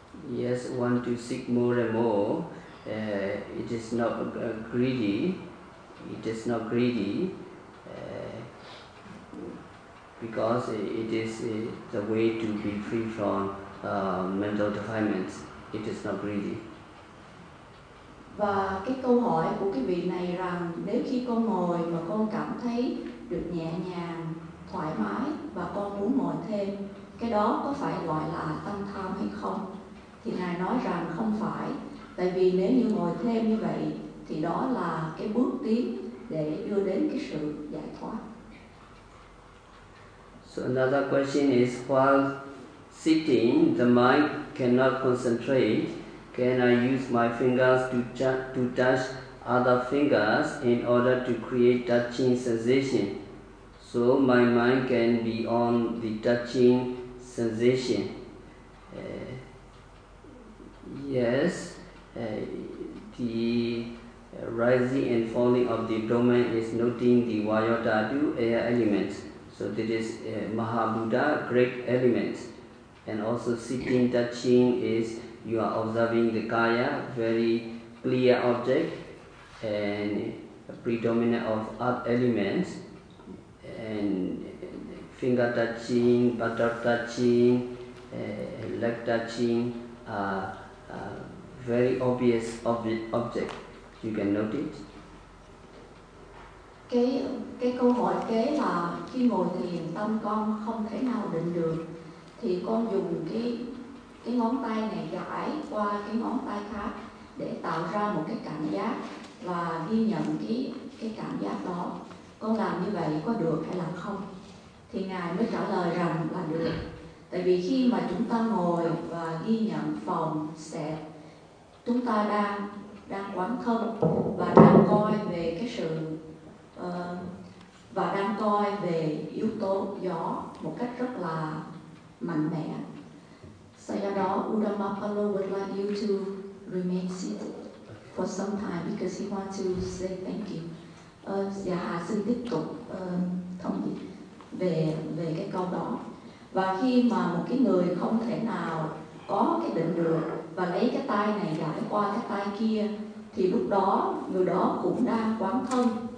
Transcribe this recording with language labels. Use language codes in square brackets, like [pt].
[en] Yes, want to seek more and more, it is not greedy, it is not greedy. Because it is the way to be free from mental defilements. It is not greedy. [vi] Và cái câu hỏi của cái vị này rằng nếu khi con ngồi mà con cảm thấy được nhẹ nhàng, thoải mái và con muốn ngồi thêm, cái đó có phải gọi là tâm tham hay không? Thì Ngài nói rằng không phải. Tại vì nếu như ngồi thêm như vậy thì đó là cái bước tiến để đưa đến cái sự giải thoát. [en] So another question is, while sitting, the mind cannot concentrate. Can I use my fingers to touch other fingers in order to create touching sensation? So my mind can be on the touching sensation. Yes, the rising and falling of the abdomen is noting the vayu-dhatu air elements. So this is Mahabuddha, great element. And also sitting, touching is you are observing the kaya, very clear object, and a predominant of earth elements. And finger touching, buttock touching, leg touching are very obvious object. You can note it. [vi] Cái câu hỏi kế là khi ngồi thiền tâm con không thể nào định được thì con dùng cái ngón tay này gãi qua cái ngón tay khác để tạo ra một cái cảm giác và ghi nhận cái cảm giác đó. Con làm như vậy có được hay là không? Thì Ngài mới trả lời rằng là được. Tại vì khi mà chúng ta ngồi và ghi nhận phòng xẹp, chúng ta đang quán thân và đang coi về cái sự và đang coi về yếu tố gió một cách rất là mạnh mẽ. So do đó, [en] Udamapalo would like you to remain seated for some time because he wants to say thank you. [vi] Dạ Hà xin tiếp tục thông dịch về cái câu đó. Và khi mà một cái người không thể nào có cái định được và lấy cái tay này gãi qua cái tay kia thì lúc đó người đó cũng đang quán thân.